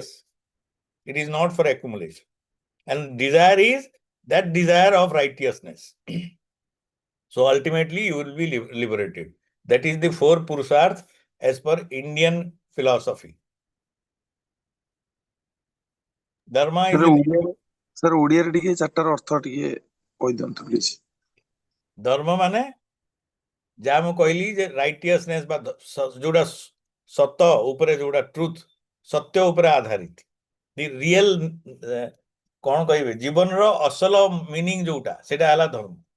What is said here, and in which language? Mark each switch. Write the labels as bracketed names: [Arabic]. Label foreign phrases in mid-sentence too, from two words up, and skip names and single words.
[English] It is not for accumulation. And desire is that desire of righteousness. So ultimately you will be liberated. That is the four purusharth as per Indian philosophy. Dharma is [Odia] sir ଓଡ଼ିଆରେ ଟିକେ ଚାରିଟାର ଅର୍ଥ ଟିକେ କହିଦିଅନ୍ତୁ ପ୍ଲିଜ. ଧର୍ମ ମାନେ ଯାହା ମୁଁ କହିଲି ଯେ ରାଇଟିୟସନେସ୍ ବା ଯୋଉଟା ସତ ଉପରେ ଯୋଉଟା ଟ୍ରୁଥ ସତ୍ୟ ଉପରେ ଆଧାରିତ [English] the real [Odia] କଣ କହିବେ ଜୀବନର ଅସଲ ମିନିଂ ଯୋଉଟା ସେଟା ହେଲା ଧର୍ମ.